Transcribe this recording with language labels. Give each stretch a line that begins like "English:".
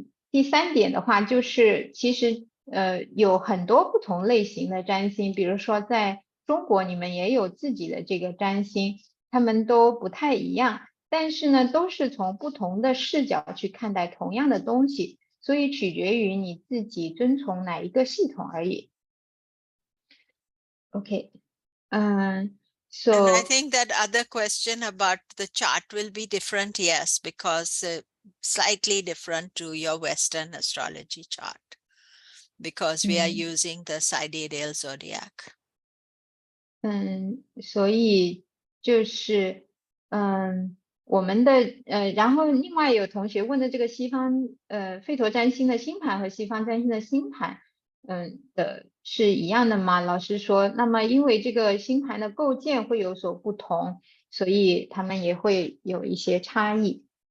Chinese: 第三点的话就是其实有很多不同类型的占星，比如说在中国你们也有自己的这个占星，他们都不太一样，但是呢都是从不同的视角去看待同样的东西，所以取决于你自己遵从哪一个系统而已。
English: Okay. So and I think that other question about the chart will be different, yes, because slightly different to your Western astrology chart, because we are using the sidereal zodiac.
Chinese: 所以就是我们的然后另外有同学问的这个西方吠陀占星的星盘和西方占星的星盘的是一样的吗？老师说，那么因为这个星盘的构建会有所不同，所以他们也会有一些差异。